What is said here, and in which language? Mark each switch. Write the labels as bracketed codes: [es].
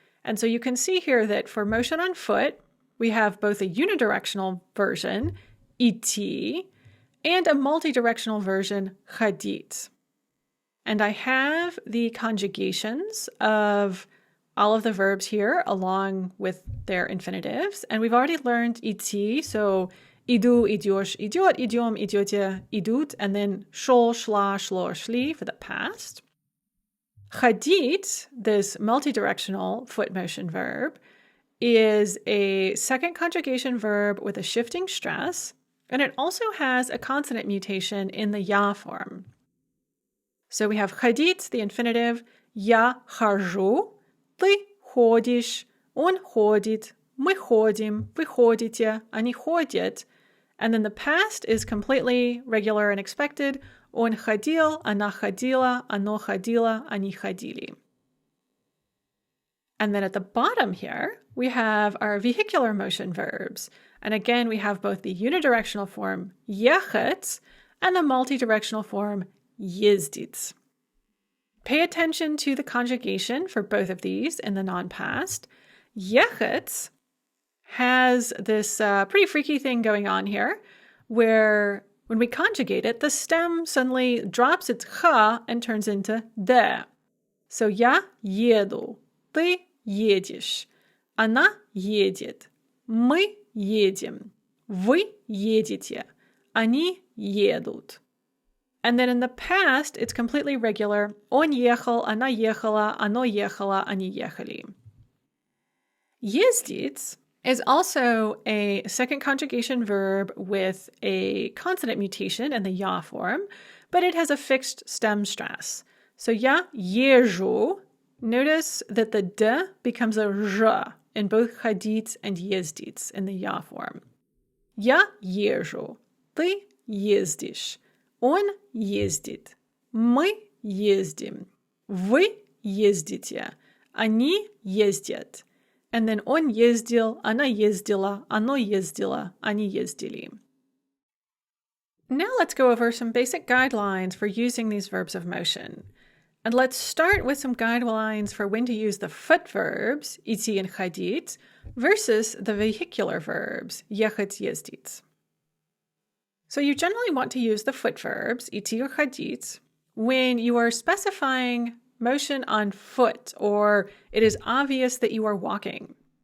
[en] And so you can see here that for motion on foot, we have both a unidirectional version, идти, and a multidirectional version, ходить. And I have the conjugations of all of the verbs here along with their infinitives. And we've already learned идти, so [ru] иду, идешь, идет, идем, идете, идут, [en] and then [ru] шел, шла, шло, шли [en] for the past. Ходить, this multidirectional foot motion verb, is a second conjugation verb with a shifting stress, and it also has a consonant mutation in the я form. So we have [ru] ходить, [en] the infinitive, [ru] я хожу, ты ходишь, он ходит, мы ходим, вы ходите, они ходят. [en] And then the past is completely regular and expected. [ru] Он ходил, она ходила, оно ходило, они ходили. [en] And then at the bottom here, we have our vehicular motion verbs. And again, we have both the unidirectional form ехать and the multidirectional form ездить. Pay attention to the conjugation for both of these in the non-past. Ехать has this pretty freaky thing going on here, where when we conjugate it, the stem suddenly drops its ch and turns into de. [ru] So я еду, ты едешь, она едет, мы едем, вы едете, они едут. [en] And then in the past, it's completely regular. [ru] Он ехал, она ехала, оно ехало, они ехали. [en] Ездить is also a second conjugation verb with a consonant mutation in the я form, but it has a fixed stem stress. So [ru] я езжу, [en] notice that the d becomes a ж in both ходить and ездить in the я form. [ru] Я езжу, ты ездишь. Он ездит, мы ездим, вы ездите, они ездят. [en] And then [ru] он ездил, она ездила, оно ездило, они ездили. [en] Now let's go over some basic guidelines for using these verbs of motion. And let's start with some guidelines for when to use the foot verbs, идти and ходить, versus the vehicular verbs, ехать, ездить. So you generally want to use the foot verbs, идти or ходить, when you are specifying motion on foot or it is obvious that you are walking.